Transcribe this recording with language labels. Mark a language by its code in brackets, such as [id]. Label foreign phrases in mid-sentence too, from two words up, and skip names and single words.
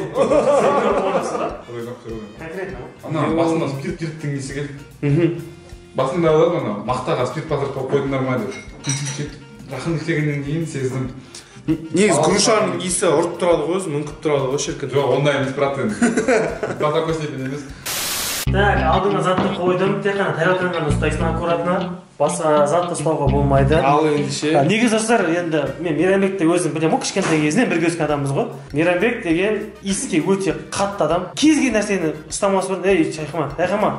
[kk] Конкретно. Ана басында спирт несі келді. Басында алады ана мақтаға спирт батырып қойдыңдар ма деп. Жақын келгеннен кейін сездім. Негіз грушаның иісі ұрып тұрады ғой, өзі мүңкіп тұрады ғой шіркін. Жоқ, ондай емес брат енді. [ru] До такой степени емес. [kk] Так, алдыңа затты қойдым, тек қана тарелканы ғана ұстайсың аккуратно. Басқа затты ұстауға болмайды. Ал енді ше. Негізі достар, енді мен Мейрамбекті өзім білемін ғой, кішкентай кезінен бірге өскен адамбыз ғой. Мейрамбек деген иіске өте қатты адам. Кез келген нәрсені ұстамас бұрын, шайқама.